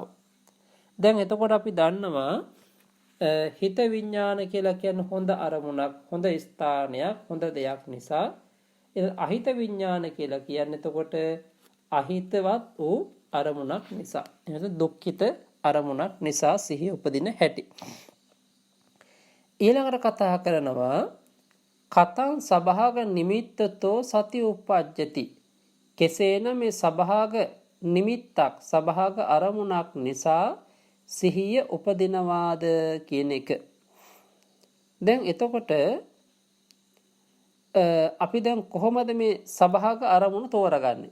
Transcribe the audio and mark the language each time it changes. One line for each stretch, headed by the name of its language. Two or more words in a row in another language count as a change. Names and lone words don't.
Sinhala: දැන් එතකොට අපි දන්නවා හිත විඥාන කියලා කියන්නේ හොඳ අරමුණක්, හොඳ ස්ථානයක්, හොඳ දෙයක් නිසා. අහිත විඥාන කියලා කියන්නේ එතකොට අහිතවත් වූ අරමුණක් නිසා. එහෙනම් දුක්ඛිත අරමුණක් නිසා සිහිය උපදින හැටි. ඊළඟට කතා කරනවා
Pali: කතං සභාග නිමිත්තතෝ සති උප්පජ්ජති.
Sinhala: කෙසේනම් මේ සභාග නිමිත්තක්, සභාග අරමුණක් නිසා සිහිය උපදිනවාද කියන එක. දැන් එතකොට අපි දැන් කොහොමද මේ සභාග අරමුණ තෝරගන්නේ?